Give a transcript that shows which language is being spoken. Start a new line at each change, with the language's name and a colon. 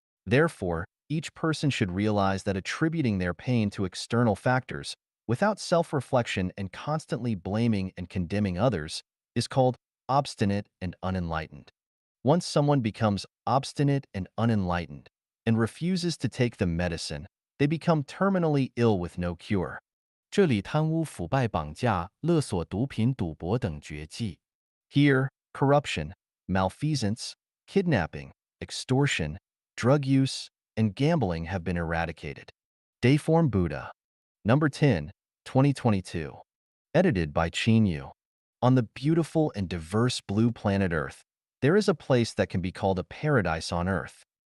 English: Therefore, each person should realize that attributing their pain to external factors, without self-reflection and constantly blaming and condemning others, is called obstinate and unenlightened. Once someone becomes obstinate and unenlightened and refuses to take the medicine, they become terminally ill with no cure.
Chinese: 这里贪污、腐败、绑架、勒索、毒品、赌博等绝技。
English: Here, corruption, malfeasance, kidnapping, extortion, drug use, and gambling have been eradicated. Dayform Buddha. Number 10, 2022. Edited by Qin Yu. On the beautiful and diverse blue planet Earth, there is a place that can be called a paradise on Earth.